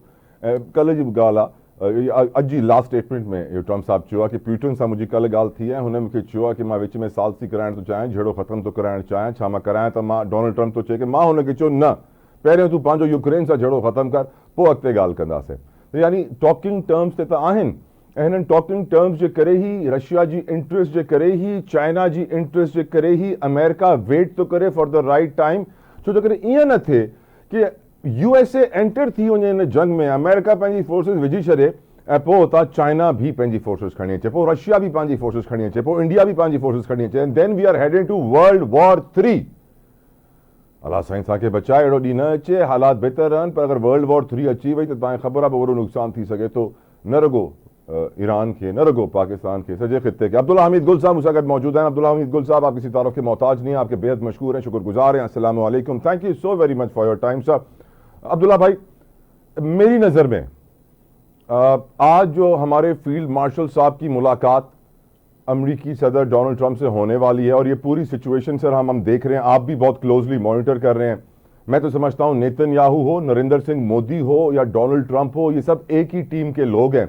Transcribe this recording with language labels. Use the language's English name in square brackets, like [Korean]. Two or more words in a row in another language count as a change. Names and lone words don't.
[Sindhi] ऐं कल्ह जी बि ॻाल्हि आहे, अॼु जी [English] last statement [Sindhi] में इहो ट्रम्प साहब चयो आहे कि प्यूटिन सां मुंहिंजी कल्ह ॻाल्हि थी आहे, हुन मूंखे चयो आहे कि मां विच में सालसी कराइण थो चाहियां, झेड़ो ख़तमु थो कराइणु चाहियां, छा मां करायां? त मां डोनाल्ड ट्रम्प थो चए कि मां हुनखे चयो न, पहिरियों तूं पंहिंजो यूक्रेन सां झेड़ो ख़तमु कर, पोइ अॻिते ॻाल्हि कंदासीं। यानी [English] talking terms [Sindhi] ते त आहिनि ऐं हिननि [English] talking terms [Sindhi] जे करे ई, रशिया जी इंट्रस्ट जे करे ई, चाइना जी इंट्रस्ट जे करे ई अमेरिका वेट थो करे [English] for the right time. [Sindhi] छो जो करे ईअं न थिए कि USA एंटर थी वञे हिन जंग में, अमेरिका पंहिंजी फोर्सिस विझी छॾे ऐं पोइ उतां चाइना भी पंहिंजी फोर्सिस खणी अचे, पोइ रशिया भी पंहिंजी फोर्सिस खणी अचे, पोइ इंडिया भी पंहिंजी फोर्सिस खणी अचे, [English] And then we are heading to world war 3. [Sindhi] अलाह साईं असांखे बचाए, अहिड़ो ॾींहुं न अचे, हालात बहितर रहनि, पर अगरि [English] world war 3 [Sindhi] अची वई त तव्हांखे ख़बर आहे वॾो नुक़सान थी सघे थो, न रुगो ईरान खे, न रुगो पाकिस्तान के, सॼे ख़िते के। [Urdu] عبداللہ حمید گل صاحب مجھ سے موجود ہیں۔ عبداللہ حمید گل صاحب، آپ کسی تعارف کے محتاج نہیں ہے، آپ کے بےحد مشہور ہیں، شکرگزار ہیں. [Arabic] السلام عليكم, [English] Thank you so very much for your time sir. [Urdu] عبداللہ بھائی، میری نظر میں آج جو ہمارے [English] field marshal [Urdu] صاحب کی ملاقات امریکی صدر ڈونلڈ ٹرمپ سے ہونے والی ہے، اور یہ پوری سچویشن سر ہم دیکھ رہے ہیں، آپ بھی بہت [English] closely monitor [Urdu] کر رہے ہیں. میں تو سمجھتا ہوں نیتن یاہو ہو، نریندر سنگھ مودی ہو یا ڈونلڈ ٹرمپ ہو، یہ سب ایک ہی ٹیم کے لوگ ہیں.